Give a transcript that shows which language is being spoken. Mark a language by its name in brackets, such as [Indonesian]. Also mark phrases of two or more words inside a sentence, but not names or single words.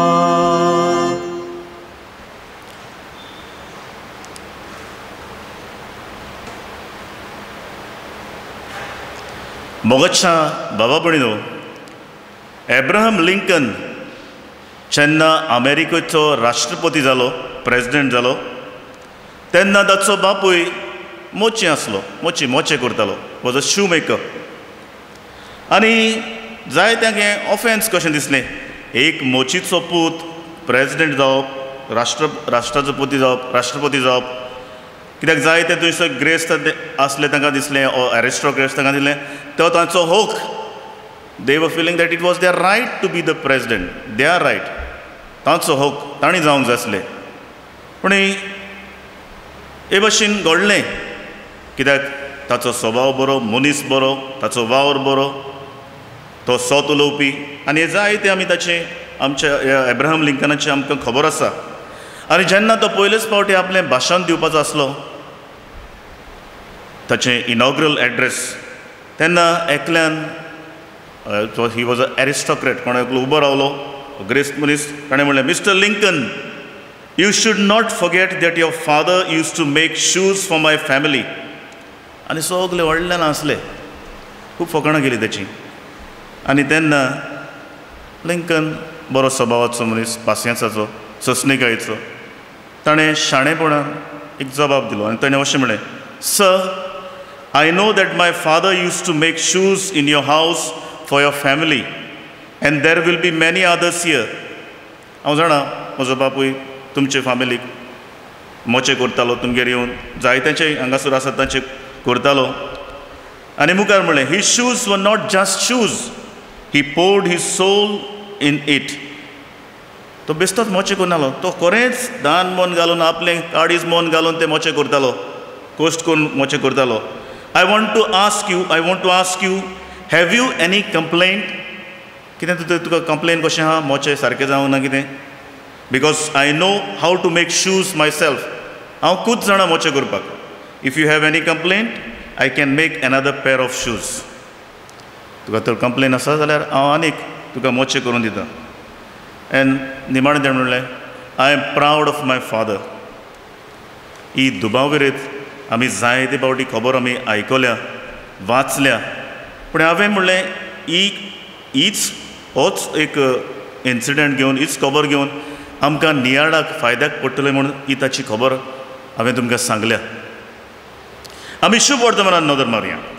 [Konkani] मोगाच्या बाबा भयणीनो एब्राहम लिंकन जेन्ना अमेरिकेचो राष्ट्रपती जालो प्रेसिडेंट जालो तेन्ना ताचो बापूय मोची आसलो मोचे करतालो [English] was a shoe maker [Konkani] आनी जायत्यांक हें ऑफेन्स कशें दिसलें एक मोचीचो पूत प्रेसिडेंट जावप राष्ट्राचो पती जावप राष्ट्रपती जावप कित्याक जायते थंयसर ग्रेस्त आसले तांकां दिसलें एरिस्टोक्रेट्स तांकां दिसलें तो तांचो होक [English] they were feeling that it was their right to be the president they are right [Konkani] तांचो होक तांणी जावंक जाय आसलें पूण हे भाशेन घडलें कित्याक ताचो स्वभाव बरो मनीस बरो ताचो वावर बरो तो सोत उलोवपी आनी हे जायते आमी ताचे आमच्या एब्राहम लिंकनाचे आमकां खबर आसा आनी जेन्ना तो पयलेच फावटी आपलें भाशण दिवपाचो आसलो ताचें इनॉग्रल एड्रेस तेन्ना एकल्यान [English] he was a aristocrat [Konkani] कोण एकलो उबो रावलो ग्रेस्त मनीस ताणें म्हणलें [English] Mister Lincoln you should not forget that your father use to make shoes for my family [Konkani] आनी सगळे व्हडल्यान आसले खूब फकाणां गेली ताची आनी तेन्ना लिंकन बरो स्वभावाचो मनीस पासियेंसाचो सस्निकायेचो ताणें शाणेपणान एक जबाब दिलो आनी ताणें अशें म्हणलें सर [English] I know that my father used to make shoes in your house for your family and there will be many others here. [Konkani] हांव जाणा म्हजो बापूय तुमचे फॅमिलीक मोचे करतालो तुमगेर येवन जायत्यांचे हांगासर आसात तांचे करतालो आनी मुखार म्हणलें [English] his shoes were not just shoes, he poured his soul in it. [Konkani] तो बेश्टोच मोचे करनालो तो खरेंच दान मोन घालून आपलें काडीज मोन घालून ते मोचे करतालो कश्ट करून मोचे करतालो [English] I want to ask you, have you any complaint? [Konkani] कितें तुका कंप्लेन कशें आहा मोचे सारकें जावं ना कितें [English] because I know how to make shoes myself. [Konkani] हांव खूब जाणा मोचे करपाक. [English] If you have any complaint, I can make another pair of shoes. [Konkani] तुका तर कंप्लेन आसा जाल्यार हांव आनीक तुका मोचे करून दिता. एन निमाणें तेणें म्हणलें [English] I am proud of my father. [Konkani] ही दुबावगिरीत आमी जायते फावटी खबर आमी आयकल्या वाचल्या पूण हांवें म्हणलें होच एक इन्सिडंट घेवन हीच खबर घेवन आमकां नियाळाक फायद्याक पडटलें म्हणून ही ताची खबर हांवें तुमकां सांगल्या आमी शुभ वर्तमानान नदर मारया